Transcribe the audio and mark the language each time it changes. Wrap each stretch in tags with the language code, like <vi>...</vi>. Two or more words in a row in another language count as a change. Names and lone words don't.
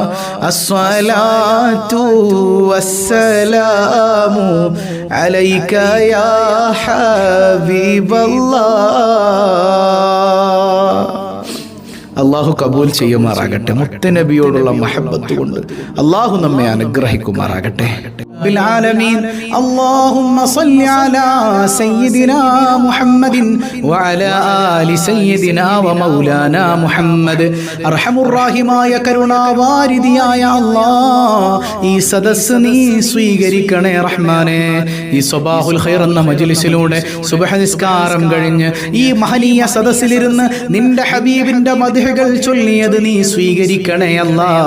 <ar>الصلاة والسلام عليك يا حبيب الله.</ar> <ml>അള്ളാഹു കബൂൽ ചെയ്യുമാറാകട്ടെ. മുത്തനബിയോടുള്ള മഹബത്ത് കൊണ്ട് അള്ളാഹു നമ്മെ അനുഗ്രഹിക്കുമാറാകട്ടെ.</ml> <ar>بالعالمين اللهم صل على سيدنا محمد وعلى آل سيدنا ومولانا محمد.</ar> <ml>അർഹമുറാഹിമായ കരുണാവാരിധിയായ അല്ലാഹ്, ഈ സദസ്സ് നീ സ്വീകരിക്കണേ റഹ്മാനെ. ഈ സ്വബാഹുൽ ഖൈർ എന്ന മജ്ലിസിലൂടെ സുബ്ഹ് നിസ്കാരം കഴിഞ്ഞ് ഈ മഹനീയ സദസ്സിലിരുന്ന് നിന്റെ ഹബീബിന്റെ മദ്ഹുകൾ ചൊല്ലിയത് നീ സ്വീകരിക്കണേ അല്ലാഹ്.</ml>